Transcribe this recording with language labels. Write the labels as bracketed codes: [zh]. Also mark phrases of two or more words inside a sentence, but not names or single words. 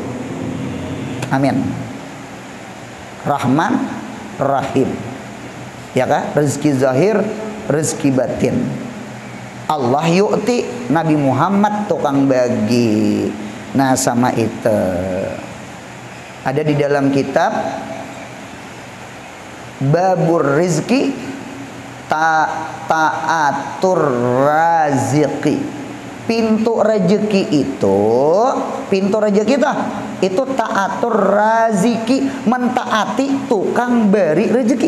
[ar] Amin. Rahman, Rahim. [id] Ya kan? Rizki zahir, rizki batin. [ar] Allah yu'ti, [id] Nabi Muhammad tukang bagi. Nah, sama itu. Ada di dalam kitab Babur rizki ta'atur raziki. Pintu rezeki itu, pintu rezeki itu [ar] ta'atur raziki, [id] mentaati tukang beri rezeki.